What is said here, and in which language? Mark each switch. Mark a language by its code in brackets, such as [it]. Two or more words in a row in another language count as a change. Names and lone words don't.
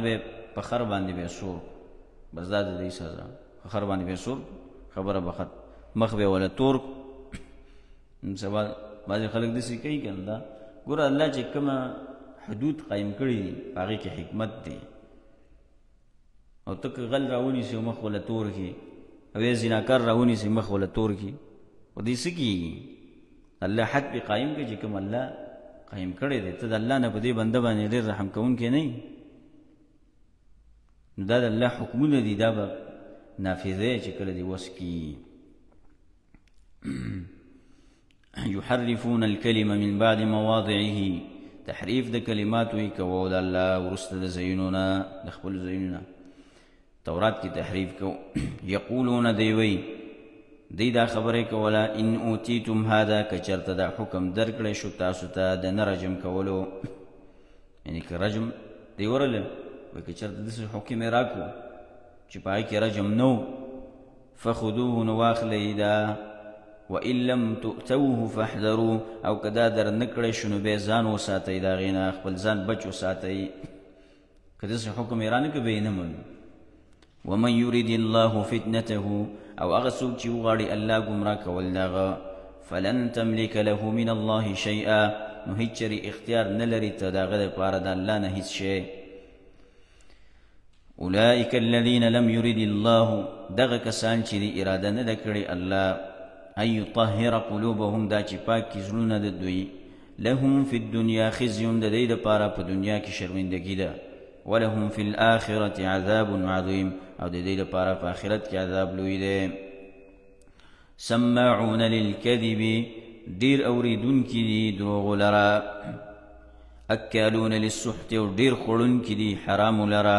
[ps] به په خر باندې به سور بس دا د دې سزا په خر باندې به سور خبره به ختم مخ به ولا تور سبا بعضې خلک داسې کوي که نه دا ګوره الله چې کومه حدود قایم کړي دي په هغې کې حکمت دی او ته که غل راونیسي او مخ وله تور کړي او یا زناکار راونیسي مخ وله تور کړي خو دې څه کېږي الله حد پې قایم کړي چې کوم الله قایم کړی دی ته د الله نه په دې بنده باندې ډېر رحم کوونکی نه یې نو دا د الله حکمونه دي دا به نافظه چې کله دې وس کېږي [ar] يحرفون الكلمة من بعد مواضعه [ps] تحریف د کلماتو یې کوو د الله وروسته د ځایونو نه د خپلو ځایونو نه تورات کې تحریف کو یقولون دی وی دی دا خبرې کوله [ar] ان اوتیتم هذا [ps] که چېرته دا حکم درکړی شو تاسو ته د نه رجم کولو یعنې که رجم دی ورله وایي که چېرته داسې حکم یې راکړو چې په هغې کې رجم نه و فخذوه نو واخلئ دا [ar] وإن لم تؤتوه فاحذروا [ps] او که دا در نه کړی شو نو بیا ځان وساتئ د هغې نه خپل ځان بچ وساتئ که داسې حکم یې رانه که به یې نه منو [ar] ومن يريد الله فتنته [ps] او هغه څوک چې وغواړي الله ګمراه کول د هغه [ar] فلن تملك له من الله شیئا [ps] نو هیڅ چېرې اختیار نه لري ته د هغه دپاره د الله نه هیڅ شی [ar] اولئک الذین لم يرد الله [ps] دغه کسان چې دی اراده نه ده کړې الله [ar] ان یطهر [ps] قلوبهم دا چې پاک کړي زړونه د دوی [ar] لهم فی الدنیا خزي [ps] د دوی دپاره په دنیا کې شرمندګي ده [ar] ولهم فی الآخرة عذاب عظیم [ps] او د دې لپاره په آخرت کې عذاب لوی دی [ar] سماعون للکذب [ps] ډیر اوریدونکي دي دروغو لره [ar] اکالون للسحت [ps] او ډیر خوړونکي دي حرام لرا.